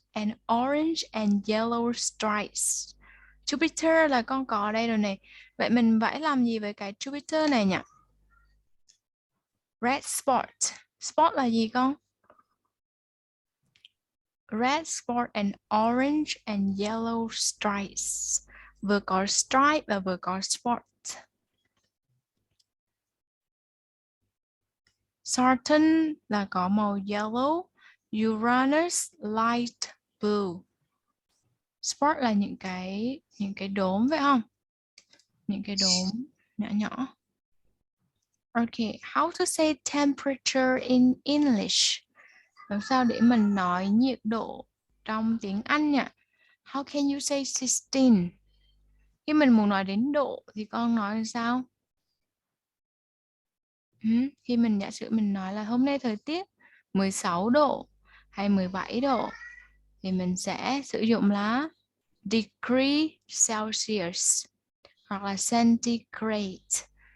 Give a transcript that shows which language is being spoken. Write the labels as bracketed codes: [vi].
[en] and orange and yellow stripes. [vi] Jupiter là con cò đây rồi này. Vậy mình phải làm gì với cái Jupiter này nhỉ? [en] Red spot. [vi] Spot là gì con? [en] Red spot and orange and yellow stripes. [vi] Vừa có stripe và vừa có spot. Saturn là có màu yellow. Uranus [en] light blue. [vi] Spot là những cái đốm phải không? Những cái đốm nhỏ nhỏ. [en] Okay, how to say temperature in English? [vi] Làm sao để mình nói nhiệt độ trong tiếng Anh nhỉ? [en] How can you say 16? [vi] Khi mình muốn nói đến độ thì con nói sao? Khi mình giả sử mình nói là hôm nay thời tiết 16 độ hay 17 độ thì mình sẽ sử dụng là degree Celsius hoặc là centigrade.